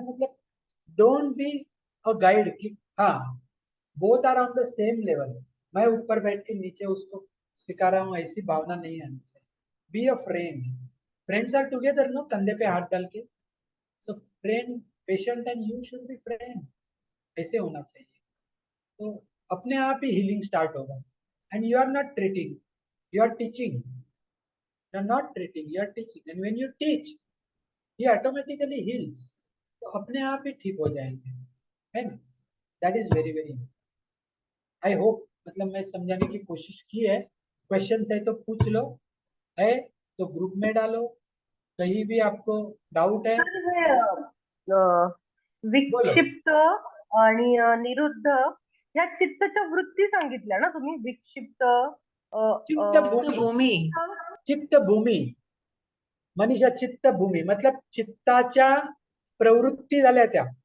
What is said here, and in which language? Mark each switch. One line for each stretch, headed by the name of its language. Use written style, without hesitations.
Hindi: मतलब
English: don't be a guide कि हाँ both are on the same level,
Hindi: मैं ऊपर बैठ के नीचे उसको सिखा रहा हूँ, ऐसी भावना नहीं आनी चाहिए.
English: Be a friend. Friends are together no,
Hindi: कंधे पे हाथ डाल के.
English: So friend, patient and you should be friend.
Hindi: ऐसे होना चाहिए. तो अपने आप ही हीलिंग स्टार्ट होगा.
English: And you are not treating, you are teaching. You are not treating, you are teaching. And when you teach, he automatically heals.
Hindi: तो अपने आप ही ठीक हो जाएंगे, है ना.
English: That is very very.
Hindi: I hope मतलब मैं समझाने की कोशिश की है. क्वेश्चंस है तो पूछ लो, है तो ग्रुप में डालो. कहीं भी आपको डाउट है बोलो.
Marathi: विक्षिप्त आणि निरुद्ध ह्या चित्तच्या वृत्ती सांगितल्या ना तुम्ही. विक्षिप्त चित्त भूमी. चित्त भूमी मनीषा, चित्त भूमी मतलब चित्ताच्या प्रवृत्ती झाल्या त्या.